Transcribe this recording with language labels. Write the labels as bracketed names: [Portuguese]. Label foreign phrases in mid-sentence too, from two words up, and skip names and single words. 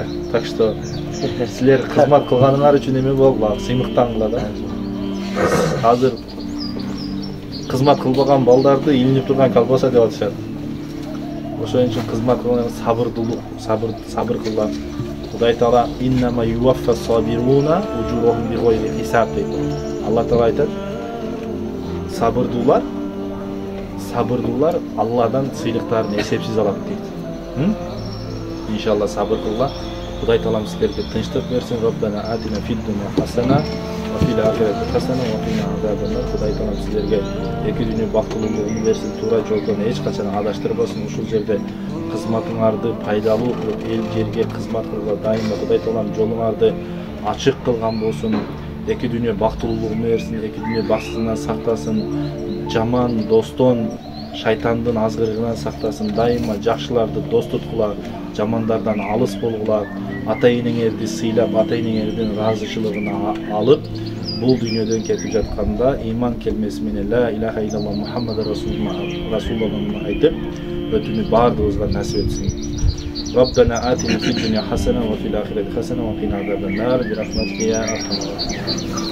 [Russian] Так что [Kyrgyz] силер кызмат кылганыңар үчүн эме болгула, сыймыктангыла да. Азыр кызмат кылбаган балдарды илинип турган колбаса деп атышат. Ошон үчүн кызмат кылган сабырдуулук, сабыр кылган. Кудай Таала [Arabic] إنما يوفى الصابرون أجورهم بغير حساب [Kyrgyz] дейт. Алла Таала айтат, сабырдуулар Алладан сыйлыктарын эсепсиз алат дейт. Иншалла сабыр кылгыла. Кудай Таалам силерге тынчтык берсин. [Arabic] ربنا آتنا في الدنيا حسنة وفي الآخرة حسنة وقنا عذاب النار. [Kyrgyz] Кудай Таалам силерге эки дүйнө бактылуулугун берсин, туура жолдон эч качан адаштырбасын. Ушул жерде кызматыңарды пайдалуу кылып, эл жерге кызмат кылууга дайыма Кудай Таалам жолуңарды ачык кылган болсун. Эки дүйнө бактылуулугун берсин, эки дүйнө баксызынан сактасын, жаман достон, шайтандын азгырыгынан сактасын. Дайыма жакшыларды дос туткула, жамандардан алыс болгула. Ата-энеңерди сыйлап, ата-энеңердин ыраазычылыгын алып, бул дүйнөдөн кетип жатканда ыйман келмеси менен [Arabic] لا إله إلا الله محمد رسول الله [Kyrgyz] айтып, өтүүнү баардыгыбызга насип этсин. [Arabic] ربنا آتنا في الدنيا حسنة وفي الآخرة حسنة وقنا عذاب النار. برحمتك يا أرحم الراحمين.